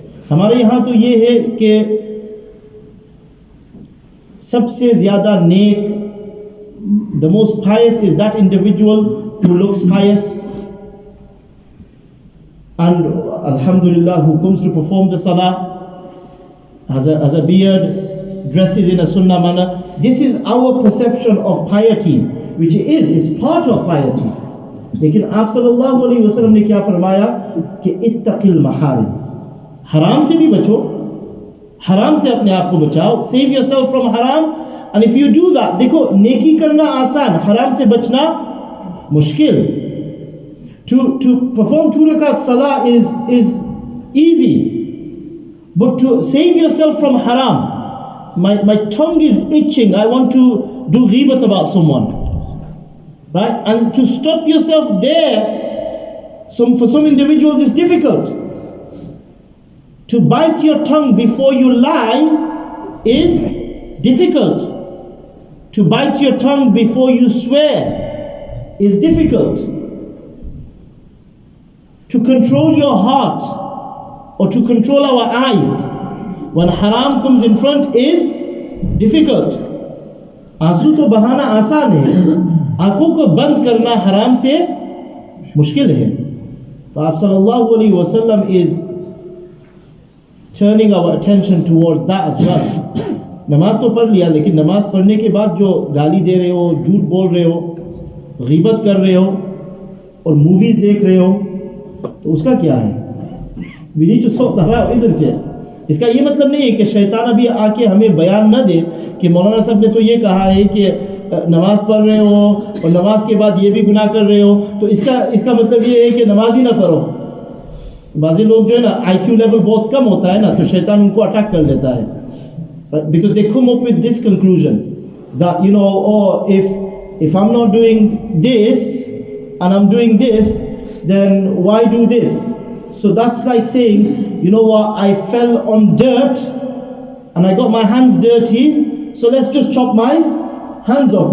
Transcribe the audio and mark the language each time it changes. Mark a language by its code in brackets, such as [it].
[hi] हमारे यहाँ तो ये है कि सबसे ज़्यादा नेक, [en] the most pious is that individual who looks pious and alhamdulillah who comes to perform the salah, has a beard, dresses in a sunnah manner. This is our perception of piety, which is part of piety. [hi] लेकिन आप सल्लल्लाहु अलैहि वसल्लम ने क्या फरमाया कि [ar] इत्तक़िल महारिम, [hi] हराम से भी बचो, हराम से अपने आप को बचाओ. [en] Save yourself from haram, and if you do that, [hi] देखो नेकी करना आसान, हराम से बचना मुश्किल. [en] To perform 2 rakat salah is easy, but to save yourself from haram, my tongue is itching, I want to do ghibat about someone, right? And to stop yourself there, for some individuals it's difficult. To bite your tongue before you lie is difficult. To bite your tongue before you swear is difficult. To control your heart or to control our eyes when haram comes in front is difficult. [hi] आंसू तो बहाना आसान है, आंखों को बंद करना हराम से मुश्किल है. तो आप सल्लल्लाहु अलैहि वसल्लम [en] is turning our attention towards that as well. [hi] नमाज तो पढ़ लिया, लेकिन नमाज पढ़ने के बाद जो गाली दे रहे हो, झूठ बोल रहे हो, गीबत कर रहे हो और मूवीज देख रहे हो, तो उसका क्या है? [en] We need to sort that out, isn't it? [hi] इसका ये मतलब नहीं है कि शैतान अभी आके हमें बयान न दे कि मौलाना साहब ने तो ये कहा है कि नमाज पढ़ रहे हो और नमाज के बाद ये भी गुनाह कर रहे हो, तो इसका मतलब ये है कि नमाज ही ना पढ़ो. बाज़ी लोग जो है ना IQ लेवल बहुत कम होता है ना, तो शैतान उनको अटैक कर लेता है. [en] Because they come up with this conclusion that, you know, oh, if I'm not doing this and I'm doing this, then why do this? So that's like saying, you know what, I fell on dirt and I got my hands dirty, so let's just chop my hands off.